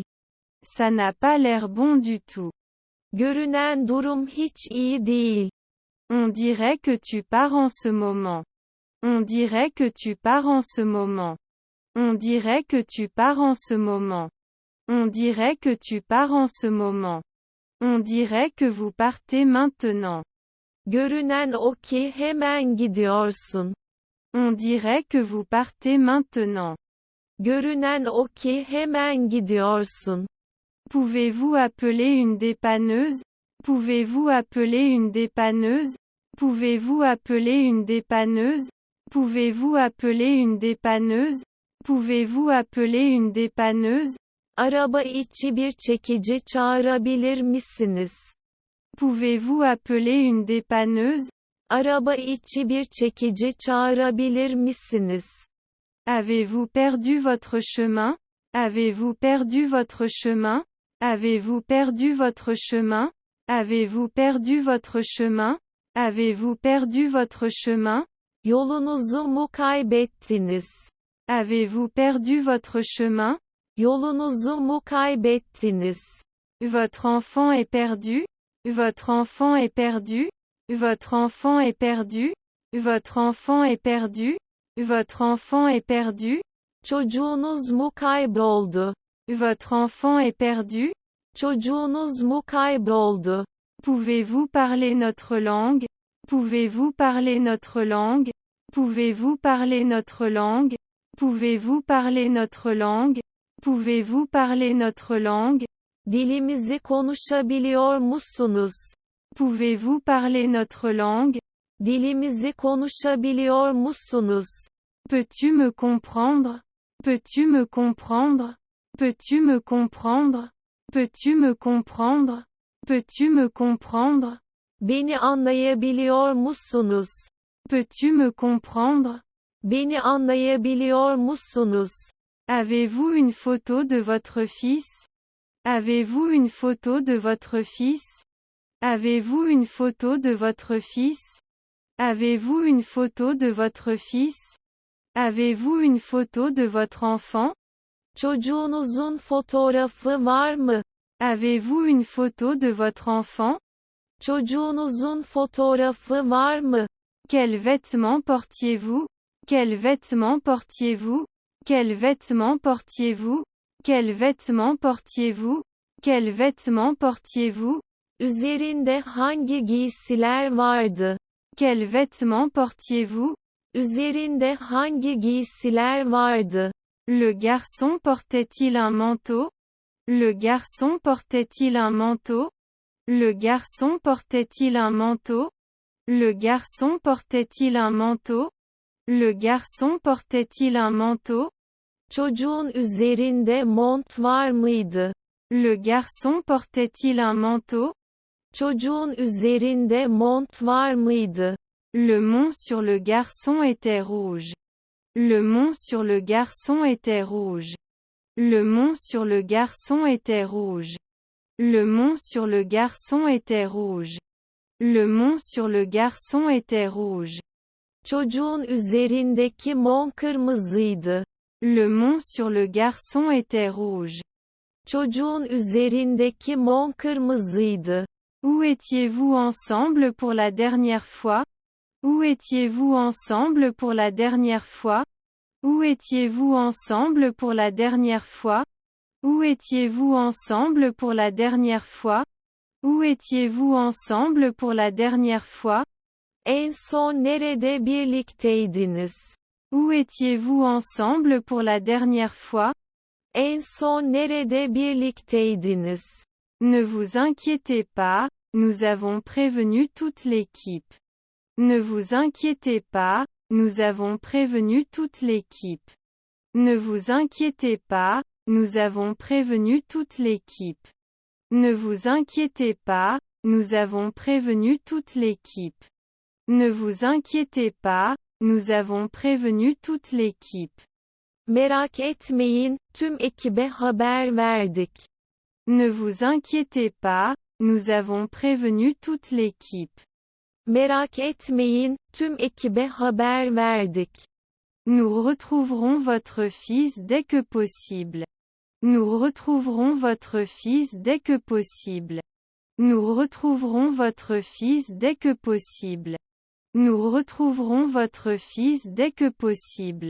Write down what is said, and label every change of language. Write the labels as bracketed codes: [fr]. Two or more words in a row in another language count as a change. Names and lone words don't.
[fr] Ça n'a pas l'air bon du tout. [tr] Görünen durum hiç iyi değil. [fr] On dirait que tu pars en ce moment. On dirait que tu pars en ce moment. On dirait que tu pars en ce moment. On dirait que tu pars en ce moment. On dirait que vous partez maintenant. [tr] Görünen o ki hemen gidiyorsun. [fr] On dirait que vous partez maintenant. [tr] Görünen o ki hemen gidiyorsun. [fr] Pouvez-vous appeler une dépanneuse? Pouvez-vous appeler une dépanneuse? Pouvez-vous appeler une dépanneuse? Pouvez-vous appeler une dépanneuse? Pouvez-vous appeler une dépanneuse? [tr] Araba içi bir çekici çağırabilir misiniz? [fr] Pouvez-vous appeler une dépanneuse? [tr] Araba içi bir çekici çağırabilir misiniz? [fr] Avez-vous perdu votre chemin? Avez-vous perdu votre chemin? Avez-vous perdu votre chemin? Avez-vous perdu votre chemin? Avez-vous perdu votre chemin? [tr] Yolunuzu mu kaybettiniz? [fr] Avez-vous perdu votre chemin? [tr] Yolunuzu mu kaybettiniz? [fr] Votre enfant est perdu? Votre enfant est perdu? Votre enfant est perdu? Votre enfant est perdu? Votre enfant est perdu? [tr] Çocuğunuz mu kayboldu? [fr] Votre enfant est perdu? [tr] Çocuğunuz mu kayboldu? [fr] Pouvez-vous parler notre langue? Pouvez-vous parler notre langue? Pouvez-vous parler notre langue? Pouvez-vous parler notre langue? Pouvez-vous parler notre langue? [tr] Dilimizi konuşabiliyor musunuz? [fr] Pouvez-vous parler notre langue? [tr] Dilimizi konuşabiliyor musunuz? [fr] Peux-tu me comprendre? Peux-tu me comprendre? Peux-tu me comprendre? Peux-tu me comprendre? Peux-tu me comprendre? [tr] Beni anlayabiliyor musunuz? [fr] Peux-tu me comprendre? [tr] Beni anlayabiliyor musunuz? [fr] Avez-vous une photo de votre fils? Avez-vous une photo de votre fils? Avez-vous une photo de votre fils? Avez-vous une photo de votre fils? Avez-vous une photo de votre enfant? [tr] Çocuğunuzun fotoğrafı var mı? [fr] Avez-vous une photo de votre enfant? [tr] Çocuğunuzun fotoğrafı var mı? [fr] Quels vêtements portiez-vous? Quels vêtements portiez-vous? Quels vêtements portiez-vous? Quels vêtements portiez-vous? Quels vêtements portiez-vous? [tr] Üzerinde hangi giysiler vardı? [fr] Quels vêtements portiez-vous? [tr] Üzerinde hangi giysiler vardı? [fr] Le garçon portait-il un manteau? Le garçon portait-il un manteau? Le garçon portait-il un manteau? Le garçon portait-il un manteau? Le garçon portait-il un manteau? [tr] Çocuğun üzerinde mont var mıydı? [fr] Le garçon portait-il un manteau? [tr] Çocuğun üzerinde mont var mıydı? [fr] Le mont sur le garçon était rouge. Le mont sur le garçon était rouge. Le mont sur le garçon était rouge. Le mont sur le garçon était rouge. Le mont sur le garçon était rouge. [tr] Çocuğun üzerindeki mont kırmızıydı. [fr] Le mont sur le garçon était rouge. [tr] Çocuğun üzerindeki mont kırmızıydı. [fr] Où étiez-vous ensemble pour la dernière fois? Où étiez-vous ensemble pour la dernière fois? Où étiez-vous ensemble pour la dernière fois? Où étiez-vous ensemble pour la dernière fois? Où étiez-vous ensemble pour la dernière fois? [tr] En son nerede birlikteydiniz? [fr] Où étiez-vous ensemble pour la dernière fois? [tr] En son nerede birlikteydiniz? [fr] Ne vous inquiétez pas, nous avons prévenu toute l'équipe. Ne vous inquiétez pas, nous avons prévenu toute l'équipe. Ne vous inquiétez pas, nous avons prévenu toute l'équipe. Ne vous inquiétez pas, nous avons prévenu toute l'équipe. Ne vous inquiétez pas, nous avons prévenu toute l'équipe. [tr] Merak etmeyin, tüm ekibe haber verdik. [fr] Ne vous inquiétez pas, nous avons prévenu toute l'équipe. [tr] Merak etmeyin, tüm ekibe haber verdik. [fr] Nous retrouverons votre fils dès que possible. Nous retrouverons votre fils dès que possible. Nous retrouverons votre fils dès que possible. Nous retrouverons votre fils dès que possible.